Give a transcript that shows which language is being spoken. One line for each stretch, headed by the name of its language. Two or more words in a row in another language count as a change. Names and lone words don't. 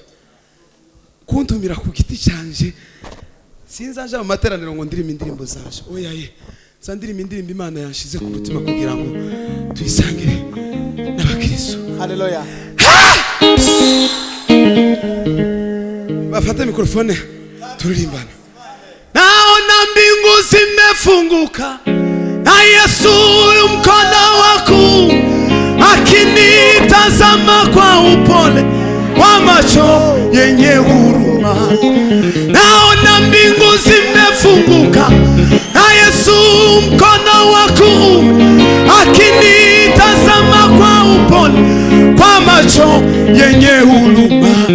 Kinyarwanda: Kuntumira ku giti cyanje. Sinzaje mu materaniro ngo ndirime indirimbo zaje. Oya ye. Sandirime indirimbo Imana yanshize ku mutima kugira ngo tuyisangire n'abakristo. Haleluya. Bafate mikrofone turirimbana.
Swahili: Naona mbingu zimefunguka na Yesu mkono wako akinitazama kwa upole wa macho yenye huruma. Naona mbingu zimefunguka na Yesu mkono wako akinitazama kwa upole kwa macho yenye huruma.